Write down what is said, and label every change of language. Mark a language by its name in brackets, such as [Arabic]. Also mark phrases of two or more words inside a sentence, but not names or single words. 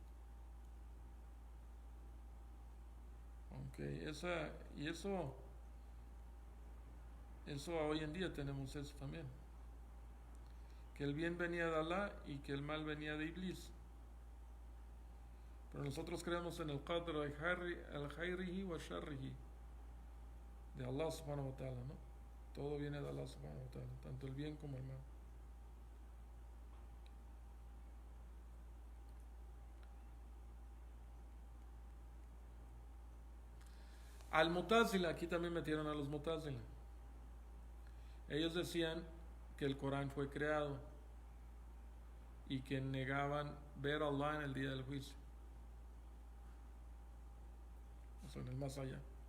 [Spanish] Okay, eso hoy en día tenemos eso también. Que el bien venía de Allah y que el mal venía de Iblis. Pero nosotros creemos en el [Arabic] القدر خيره وشره [Spanish] de Allah [Arabic] سبحانه وتعالى, [Spanish] ¿no? Todo viene de Allah [Arabic] سبحانه وتعالى, [Spanish] tanto el bien como el mal. Al-Mutazila, aquí también metieron a los Mutazila. Ellos decían que el Corán fue creado y que negaban ver a Allah en el día del juicio, o sea, en el más allá.